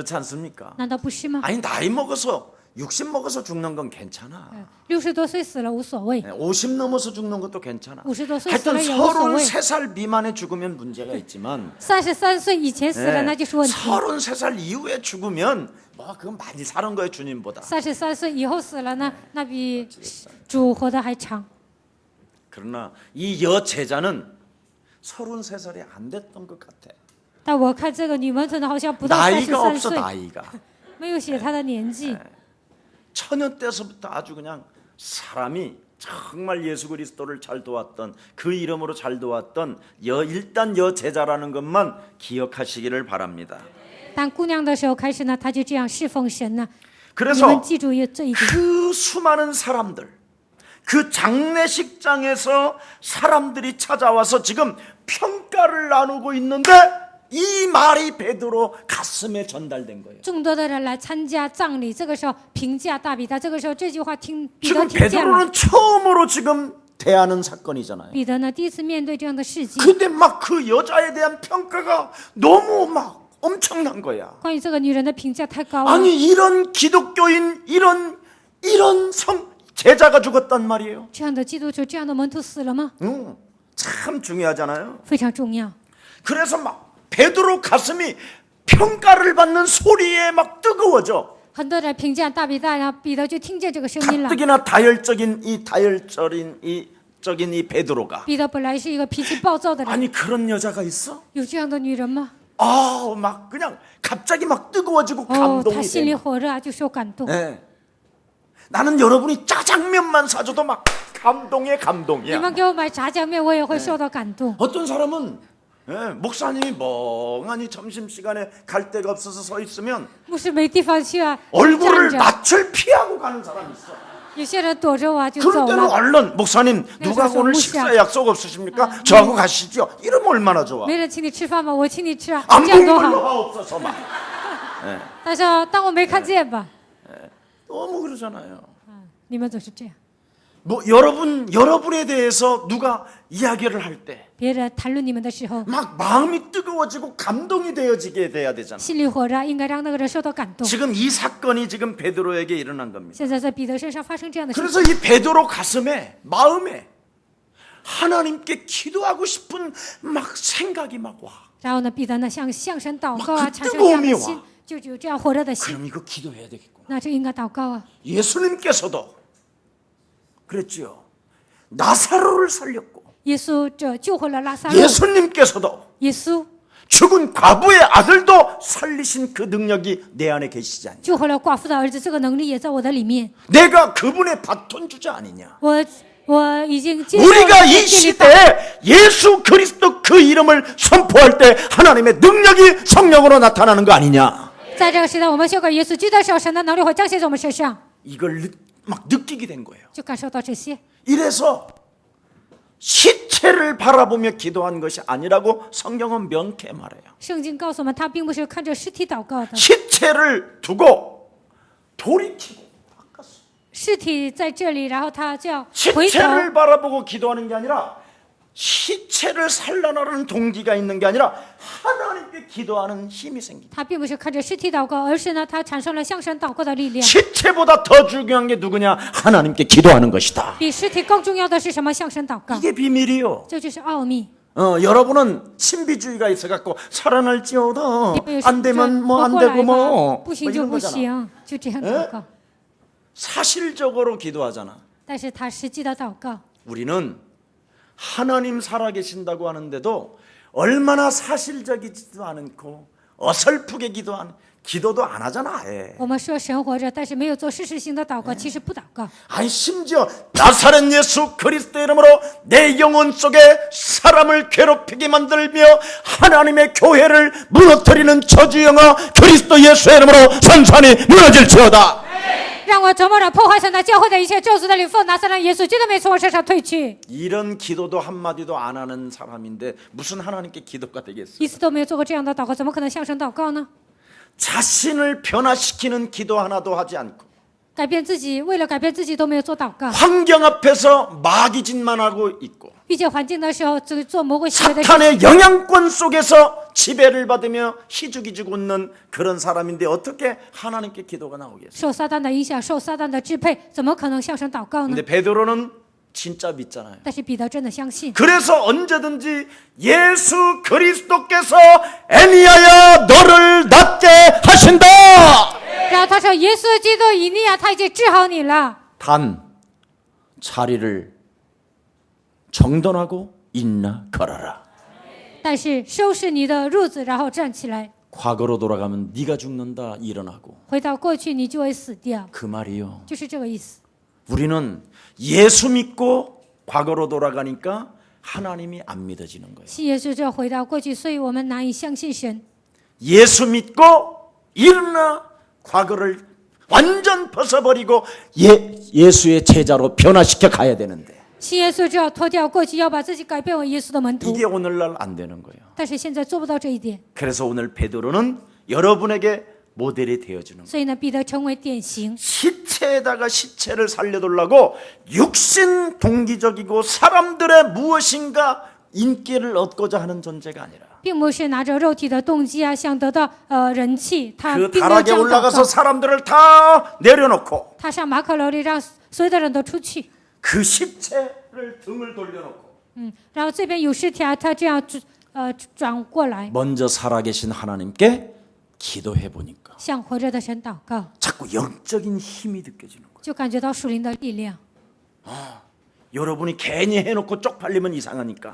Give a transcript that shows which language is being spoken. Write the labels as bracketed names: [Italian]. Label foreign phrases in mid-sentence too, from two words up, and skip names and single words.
[Chinese] 难道不是吗？ [Korean] 아니 나이 먹어서 60 먹어서 죽는 건 괜찮아. [Chinese] 60 多岁死了无所谓， [Korean] 50 넘어서 죽는 것도 괜찮아. [Chinese] 50 多岁死 [Korean] 하여튼 [Chinese] 了也无所谓。 [Korean] 33살 미만에 죽으면 문제가 있지만 [Chinese] 33 岁以前死了那就是问题， [Korean] 33살 이후에 죽으면 뭐 그건 많이 사는 거예요, 주님보다. [Chinese] 33 岁以后死了呢，那比主活得还长。 [Korean] 그러나 이 여제자는 33살이 안 됐던 것 같아. [Chinese] 但我看这个女门徒呢，好像不到 [Korean] 나이가 [Chinese] 33 [Korean] 없어, [Chinese] 岁， [Korean] 나이가. [Chinese] 没有写她的年纪。 [Korean] 처녀 때서부터 아주 그냥 사람이 정말 예수 그리스도를 잘 도왔던, 그 이름으로 잘 도왔던 일단 여제자라는 것만 기억하시기를 바랍니다. [Chinese] 当姑娘的时候开始呢，她就这样侍奉神呢。你 [Korean] 그래서 [Chinese] 们记住这一点。 [Korean] 그 수많은 사람들, 그 장례식장에서 사람들이 찾아와서 지금 평가를 나누고 있는데 이 말이 베드로 가슴에 전달된 거예요. [Chinese] 众多的人来参加葬礼，这个时候评价大彼得。这个时候这句话彼得 [Korean] 지금 [Chinese] 听见了。 [Korean] 베드로는 처음으로 지금 대하는 사건이잖아요. [Chinese] 彼得呢，第一次面对这样的事情。 [Korean] 근데 막 그 여자에 대한 평가가 너무 막 엄청난 거야. [Chinese] 关于这个女人的评价太高了。 [Korean] 아니 이런 기독교인 이런 제자가 죽었단 말이에요. [Chinese] 这样的基督徒，这样的门徒死了吗？ [Korean] 참 중요하잖아요. [Chinese] 非常重要。 [Korean] 그래서 막 베드로 가슴이 평가를 받는 소리에 막 뜨거워져. [Chinese] 很多人评价大彼得，然后彼得就听见这个声音了。 [Korean] 가뜩이나 다혈적인 이 베드로가 [Chinese] 彼得本来是一个脾气暴躁的人， [Korean] 아니 그런 여자가 있어? [Chinese] 有这样的女人吗？ [Korean] 막 그냥 갑자기 막 뜨거워지고 [Chinese] 哦， [Korean] 감동이 [Chinese] 他心里 [Korean] 돼. [Chinese] 火热啊，就受感动。 [Korean] 네. 나는 여러분이 짜장면만 사줘도 막 감동의 [Chinese] 你 [Korean] 감동이야. [Chinese] 们给我买炸酱面，我也会受到感动。 [Korean] 어떤 사람은 목사님이 멍하니 점심시간에 갈 데가 없어서 서 있으면 [Chinese] 牧师没地方去啊， [Korean] 얼굴을 [Chinese] 站着。 [Korean] 낯을 피하고 가는 사람이 있어. [Chinese] 有些人躲着我啊就 [Korean] 그럴 [Chinese] 走 [Korean] 때는 [Chinese] 了。 [Korean] 얼른 목사님 누가 그래서 오늘 무시하고. 식사 약속 없으십니까? 저하고 가시죠. 이러면 얼마나 좋아. [Chinese] 没人请你吃饭吗？我请你吃啊， [Korean] 안 [Chinese] 这样 [Korean] 본 [Chinese] 多 [Korean] 걸로 [Chinese] 好。 [Korean] 없어서 막 [Chinese] 但是当我没看见吧， [Korean] 너무 그러잖아요. [Chinese] 你们总是这样。 [Korean] 뭐 여러분에 대해서 누가 이야기를 할 때 [Chinese] 别人谈论你们的时候， [Korean] 막 마음이 뜨거워지고 감동이 되어지게 돼야 되잖아. [Chinese] 心里火热，应该让那个人受到感动。 [Korean] 지금 이 사건이 지금 베드로에게 일어난 겁니다. [Chinese] 现在在彼得身上发生这样的事情， [Korean] 그래서 이 베드로 가슴에 마음에 하나님께 기도하고 싶은 막 생각이 막 와. [Chinese] 然后呢，彼得呢向神祷告 [Korean] 막 [Chinese] 啊， [Korean] 그 [Chinese] 产生这样的 [Korean] 뜨거움이 [Chinese] 心 [Korean] 와 ， [Chinese] 就有这样火热的心， [Korean] 그럼 이거 기도해야 되겠구나. [Chinese] 那就应该祷告啊。 [Korean] 예수님께서도 그랬지요. 나사로를 살렸고 [Chinese] 耶稣这救活了拉萨路， [Korean] 예수님께서도 [Chinese] 耶稣 [Korean] 죽은 과부의 아들도 살리신 그 능력이 내 안에 계시지 않냐. [Chinese] 救活了寡妇的儿子，这个能力也在我的里面。 [Korean] 내가 그분의 바톤 주자 아니냐. [Chinese] 我已经接受了 [Korean] 우리가 이 [Chinese] 这个力 [Korean] 시대에 예수 그리스도 그 이름을 선포할 때 하나님의 능력이 성령으로 나타나는 거 아니냐. [Chinese] 在这个时代，我们宣告耶稣基督的时候，神的能力会彰显在我们身上， [Korean] 이걸 막 느끼게 된 거예요. [Chinese] 就感受到这些。 [Korean] 이래서 시체를 바라보며 기도한 것이 아니라고 성경은 명쾌 말해요. [Chinese] 圣经告诉我们，他并不是看着尸体祷告的， [Korean] 시체를 두고 돌이키고 바꿨어. [Chinese] 尸体在这里，然后他就要回头， [Korean] 시체를 바라보고 기도하는 게 아니라 시체를 살려나가는 동기가 있는 게 아니라 하나님께 기도하는 힘이 생깁니다. [Chinese] 他并不是看着尸体祷告，而是呢，他产生了向神祷告的力量。 [Korean] 시체보다 더 중요한 게 누구냐? 하나님께 기도하는 것이다. [Chinese] 比尸体更重要的是什么？向神祷告， [Korean] 이게 비밀이요. [Chinese] 这就是奥秘。 [Korean] 여러분은 신비주의가 있어갖고 살아날지어다. [Chinese] 因为有些 [Korean] 안 되면 뭐 안 [Chinese] 活过来 [Korean] 되고 [Chinese] 吧 [Korean] 뭐 [Chinese] 不行就 [Korean] 이런 [Chinese] 不 [Korean] 거잖아. [Chinese] 行，就这样祷告。 [Korean] 사실적으로 기도하잖아. [Chinese] 但是他实际的祷告， [Korean] 우리는 하나님 살아계신다고 하는데도 얼마나 사실적이지도 않고 어설프게 기도도 안 하잖아. 아예. [Chinese] 我们说神活着，但是没有做事实性的祷告，其实不祷告。 [Korean] 아니 심지어 나사렛 예수 그리스도 이름으로 내 영혼 속에 사람을 괴롭히게 만들며 하나님의 교회를 무너뜨리는 저주영아 그리스도 예수의 이름으로 산산이 무너질지어다. [Chinese] 让我折磨着破坏神的教会的一切咒诅的灵奉拿撒勒耶稣基督名从我身上退去。 [Korean] 이런 기도도 한마디도 안 하는 사람인데 무슨 하나님께 기도가 되겠어? [Chinese] 一次都没有做过这样的祷告，怎么可能向神祷告呢？ [Korean] 자신을 변화시키는 기도 하나도 하지 않고 [Chinese] 改变自己，为了改变自己都没有做祷告。 [Korean] 환경 앞에서 마귀짓만 하고 있고 [Chinese] 遇见环境的时候，只做魔鬼行为的事， [Korean] 사탄의 영향권 속에서 지배를 받으며 희죽희죽 웃는 그런 사람인데 어떻게 하나님께 기도가 나오겠어요? [Chinese] 受撒旦的影响，受撒旦的支配，怎么可能向神祷告呢 [Korean] 근데 ？ 베드로는 진짜 믿잖아요. [Chinese] 但是彼得真的相信， [Korean] 그래서 언제든지 예수 그리스도께서 애니야야 너를 낫게 하신다. [Chinese] 然后他说：“耶稣基督以利亚他已经治好你了， [Korean] 단 자리를 정돈하고 일어나 걸어라. [Chinese] 但是收拾你的褥子，然后站起来。 [Korean] 과거로 돌아가면 네가 죽는다 일어나고 [Chinese] 回到过去，你就会死掉， [Korean] 그 말이요. [Chinese] 就是这个意思。 [Korean] 우리는 예수 믿고 과거로 돌아가니까 하나님이 안 믿어지는 거예요. [Chinese] 信耶稣就回到过去，所以我们难以相信神。 [Korean] 예수 믿고 일어나 과거를 완전 벗어버리고 예수의 제자로 변화시켜 가야 되는데 [Chinese] 信耶稣就要脱掉过去，要把自己改变为耶稣的门徒。 [Korean] 이게 오늘날 안 되는 거예요. [Chinese] 但是现在做不到这一点， [Korean] 그래서 오늘 베드로는 여러분에게 모델이 되어주는 거예요. [Chinese] 所以呢，彼得成为典型。 [Korean] 시체에다가 시체를 살려두려고 육신 동기적이고 사람들의 무엇인가 인기를 얻고자 하는 존재가 아니라 [Chinese] 并不是拿着肉体的动机啊，想得到人气，他 [Korean] 그 [Chinese] 并没有 [Korean] 다락에 [Chinese] 这样祷 [Korean] 올라가서 [Chinese] 告。 [Korean] 사람들을 다 내려놓고 [Chinese] 他上马可楼里让所有的人都出去， [Korean] 그 시체를 등을 돌려놓고 [Chinese] 然后这边有尸体啊，他这样转过来， [Korean] 먼저 살아계신 하나님께 기도해 보니까 [Chinese] 向活着的神祷告， [Korean] 자꾸 영적인 힘이 느껴지는 거예요. [Chinese] 就感觉到属灵的力量。 [Korean] 여러분이 괜히 해놓고 쪽팔리면 이상하니까